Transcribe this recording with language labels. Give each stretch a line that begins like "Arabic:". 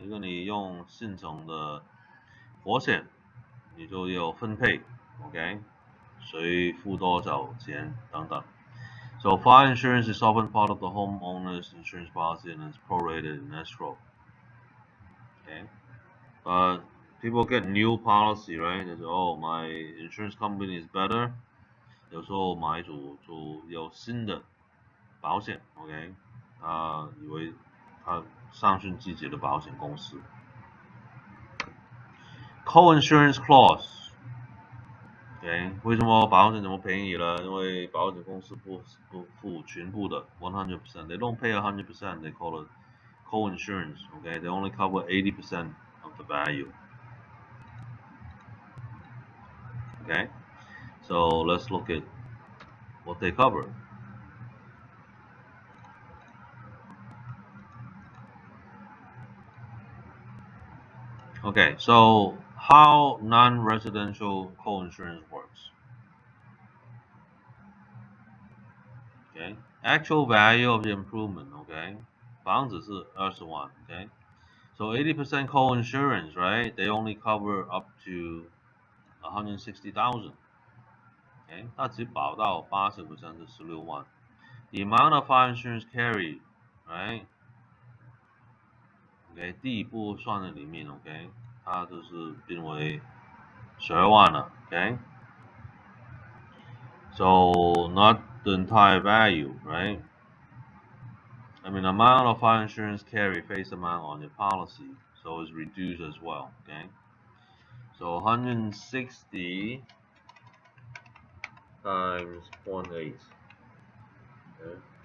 Chinese: 如果你用现成的火险，你就有分配 ，OK？谁付多少钱等等。
English: So fire insurance is often part of the homeowner's insurance policy and is prorated in escrow. Okay, but people get new policy, right? They say, "Oh, my insurance company is better."
Chinese: 有时候买主就有新的保险 ，OK？以为他上升自己的保险公司。
English: Co-insurance clause。
Chinese: Okay, 为什么保险这么便宜了？因为保险公司不付全部的 100%.
English: They don't pay 100%. They call it co-insurance. Okay, they only cover 80% of the value. Okay, so let's look at what they cover. Okay, so how non-residential co-insurance works. Okay, actual value of the improvement. Okay,
Chinese: 房子是20万
English: Okay, so 80% co-insurance, right? They only cover up to 160,000.
Chinese: Okay, 它只保到80%是16万。
English: The amount of fire insurance carried, right?
Chinese: Okay, 第一步算在里面 ，OK， 它就是变为12万了 ，OK。
English: So not the entire value, right? I mean, amount of fire insurance carry face amount on your policy, so it's reduced as well, okay? So 160 times 0.8, okay?